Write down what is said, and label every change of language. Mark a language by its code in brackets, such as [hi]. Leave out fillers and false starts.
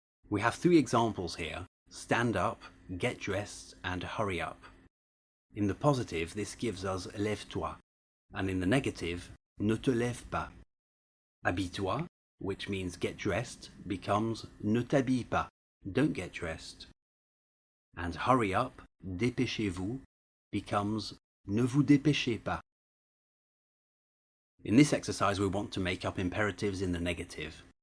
[en] We have 3 examples here: stand up, get dressed, and hurry up. In the positive, this gives us [fr] lève-toi, [en] and in the negative, [fr] ne te lève pas. Habille-toi, [en] which means get dressed, becomes [fr] ne t'habille pas, [en] don't get dressed. And hurry up, [fr] dépêchez-vous, [en] becomes [fr] ne vous dépêchez pas. [en] In this exercise, we want to make up imperatives in the negative.